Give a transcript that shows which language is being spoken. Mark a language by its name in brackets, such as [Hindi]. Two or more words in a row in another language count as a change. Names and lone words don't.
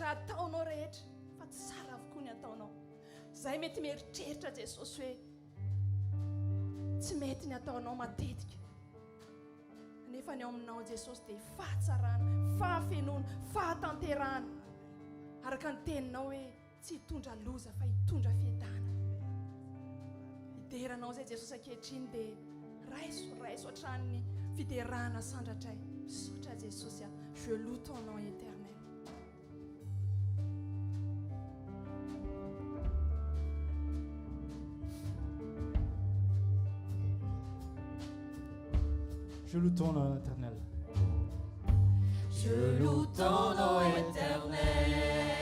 [Malagasy] ataonao rehetra fa tsy sara avokoa ny ataonao izay mety mieritreritra jesosy hoe tsy mety ny ataonao matetika nefa ny ao aminao jesosy dia fahatsarana fahafenoana fahatanterana araka ny teninao hoe tsy hitondra loza fa hitondra fiedana hideranao zay jesosy ankehitriny dia raiso hatrany fiderana sandratray misaotra jesosy a [French] je loue ton nom éternel. Je loue ton nom éternel. Je loue ton nom éternel.